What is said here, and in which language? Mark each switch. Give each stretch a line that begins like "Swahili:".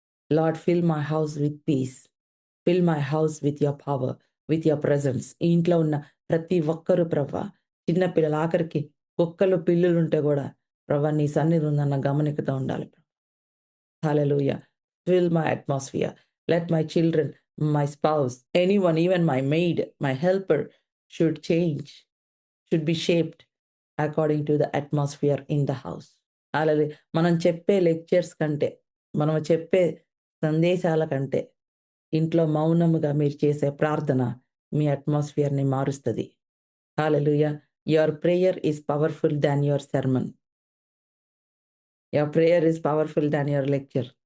English: Lord fill my house with peace. Fill my house with your power, with your presence.
Telugu: ఈ ఇంట్లో ఉన్న ప్రతి ఒక్కరు ప్రభా, చిన్న పిల్లలు ఆఖరికి కుక్కలు, పిల్లులుంటే గూడా ప్రభా నీ సన్నిధి ఉందన్న గమనికతో ఉండాలి.
English: Hallelujah! Fill my atmosphere. Let my children, my spouse, anyone, even my maid, my helper should change, should be shaped according to the atmosphere in the house.
Telugu: హల్లెలూయా! మనం చెప్పే లెక్చర్స్ కంటే, మనం చెప్పే సందేశాల కంటే, ఇంట్లో మౌనముగా మీరు చేసే ప్రార్థన మీ అట్మాస్ఫియర్‌ని మారుస్తది. హల్లెలూయా!
English: Your prayer is powerful than your sermon. Your prayer is powerful than your lecture.